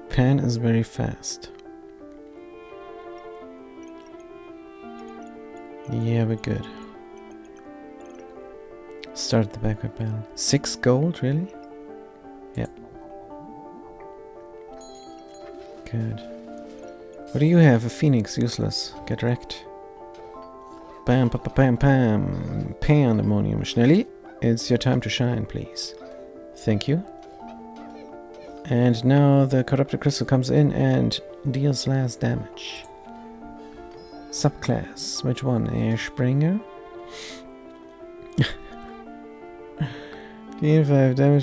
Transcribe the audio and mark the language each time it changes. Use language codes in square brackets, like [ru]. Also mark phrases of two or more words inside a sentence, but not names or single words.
[en] Pan is very fast. Yeah, we're good. Start the backpack battle. 6 gold, really? Yep. Good. What do you have? A phoenix, useless. Get wrecked. Bam, pam, pam, pam. Pandemonium. Schnelly, it's your time to shine, please. Thank you. And now the corrupted crystal comes in and deals last damage. Subclass. Which one? Airspringer? Gain 5 damage.